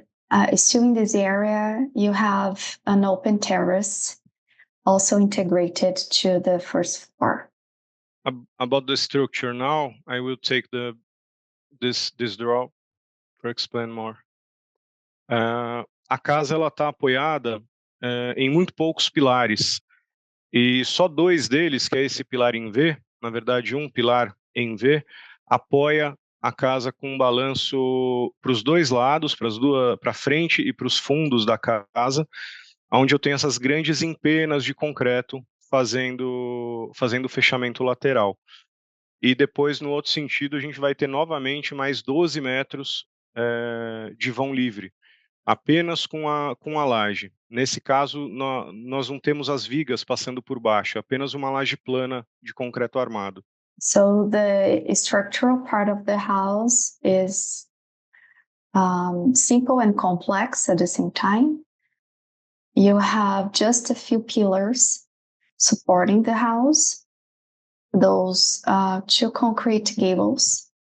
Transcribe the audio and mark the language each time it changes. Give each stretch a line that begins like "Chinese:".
English: And still in this area, you have an open terrace, also integrated to the first floor. About the structure now, I will take this draw to explain more.
Portuguese: A casa ela está apoiada em muito poucos pilares, e só 2 deles, que é esse pilar em V, na verdade um pilar em V, apoia a casa com um balanço para os 2 lados, para frente e para os fundos da casa, onde eu tenho essas grandes empenas de concreto fazendo o fechamento lateral. E depois, no outro sentido, a gente vai ter novamente mais 12 metros de vão livre, apenas com a laje. Nesse caso, nós não temos as vigas passando por baixo, apenas uma laje plana de concreto armado.
English: So the structural part of the house is simple and complex at the same time. You have just a few pillars supporting the house, those 2 concrete gables.